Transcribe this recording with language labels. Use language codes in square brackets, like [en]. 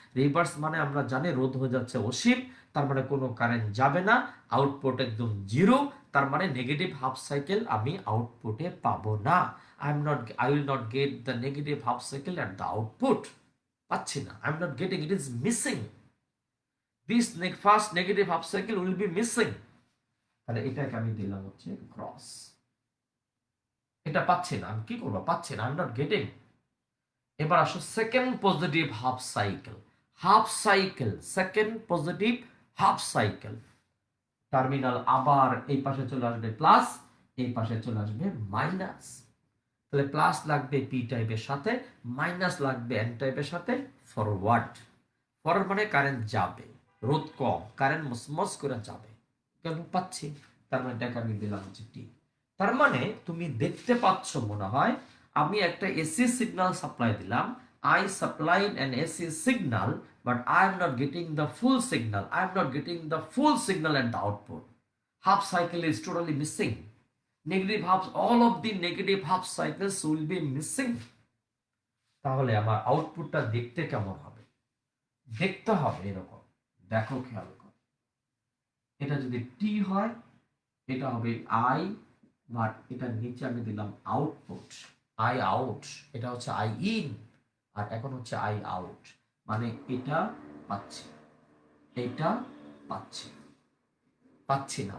[bn] Reverse মানে আমরা জানি রোধ হয়ে যাচ্ছে অসীম, তার মানে কোনো কারেন্ট যাবে না, আউটপুট একদম জিরো। তার মানে নেগেটিভ হাফ সাইকেল আমি আউটপুটে পাবো না। [en] I will not get the negative half cycle at the output. [bn] পাচ্ছি না, [en] I am not getting, it is missing. This first negative half cycle will be missing. [bn] তাহলে এটাকে আমি দিলাম হচ্ছে ক্রস। এটা পাচ্ছি না, আমি কি করব? পাচ্ছি না, [en] I am not getting. [bn] এবার আসো second positive half cycle, second positive half cycle. Terminal আবার এই পাশে চলে আসবে প্লাস, এই পাশে চলে আসবে মাইনাস। তাহলে প্লাস লাগবে পি টাইপের সাথে, মাইনাস লাগবে এন টাইপের সাথে। ফরওয়ার্ড মানে কারেন্ট যাবে, রোধ কম, কারেন্ট মসমস করে যাবে, কেন পাচ্ছি। তার মানে এটাকে আমি দিলাম হচ্ছে টি। তার মানে তুমি দেখতে পাচ্ছ মনে হয় আমি একটা এসি সিগন্যাল সাপ্লাই দিলাম, [en] I supplied an AC signal, but I am not getting the full signal. I am not getting the full signal at the output. Half cycle is totally missing. Negative half, all of the negative half cycles will be missing. [bn] তাহলে আমার আউটপুটটা দেখতে কেমন হবে? দেখতে হবে এরকম, দেখো খেয়াল করো। এটা যদি টি হয়, এটা হবে আই, বাট এটার নিচে আমি দিলাম আউটপুট, আই আউট। এটা হচ্ছে আই ইন, আর এখন হচ্ছে আই আউট। মানে এটা পাচ্ছি, এটা পাচ্ছি না।